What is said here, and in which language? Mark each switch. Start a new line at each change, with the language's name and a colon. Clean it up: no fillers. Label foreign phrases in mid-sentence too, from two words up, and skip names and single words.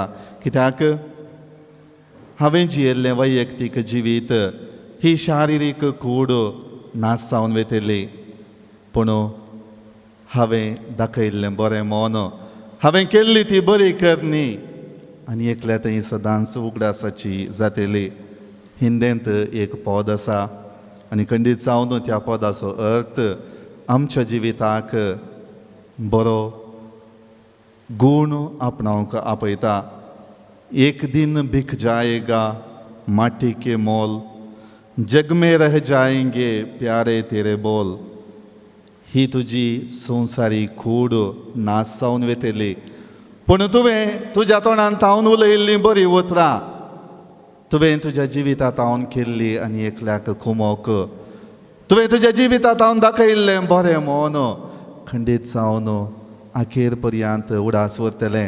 Konkani: कित्याक हांवें जियेल्लें वैयक्तीक जिवीत ही शारिरीक कूड नास जावन वेतेली, पूण हांवें दाखयल्लें बरें मन, हांवें केल्ली ती बरी करणी आनी एकल्या थंय सदांच उगडासाची जातेली. हिंदेंत एक पद आसा आनी खंडीत जावन त्या पदाचो अर्थ आमच्या जिविताक बरो गूण आपणावंक आपयता.
Hindi: एक दिन बिक जाएगा माटी के मोल, जग में रह जाएंगे प्यारे तेरे बोल.
Konkani: ही तुजी संवसारी कूड नास जावन वेतेली, पूण तुवें तुज्या तोंडान तावन उलयल्लीं बरीं उतरां तुवें तुज्या जिवितांत तावन केल्ली आनी एकल्याक कुमोक, तुवें तुज्या जिवितांत तावन दाखयल्लें बरें मन खंडीत जावन अखेर पर्यंत उडास उरतलें.